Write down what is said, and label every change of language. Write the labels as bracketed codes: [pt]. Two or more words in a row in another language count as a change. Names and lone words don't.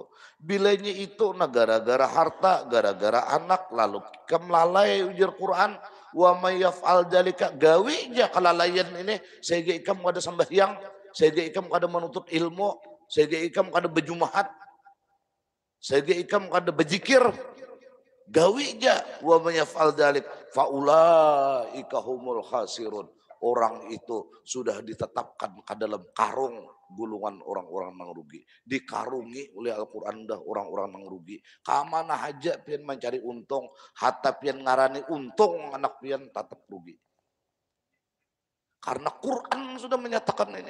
[bjn] Bilanya itu nah gara-gara harta, gara-gara anak, lalu kam lalai ujar Quran, [ar] ومن يفعل ذلك [bjn] gawi aja kelalaian ini sehingga ikam kada sembahyang, sehingga ikam kada menuntut ilmu, sehingga ikam kada berjumahat, sehingga ikam kada berzikir. Gawi aja [ar] ومن يفعل ذلك فأولئك هم الخاسرون. [bjn] Orang itu sudah ditetapkan ke dalam karung gulungan orang-orang mengrugi. Dikarungi oleh Al-Quran dah orang-orang mengrugi. Kamana haja pian mencari untung, hatta pian ngarani untung anak pian tetap rugi. Karena Quran sudah menyatakan ini.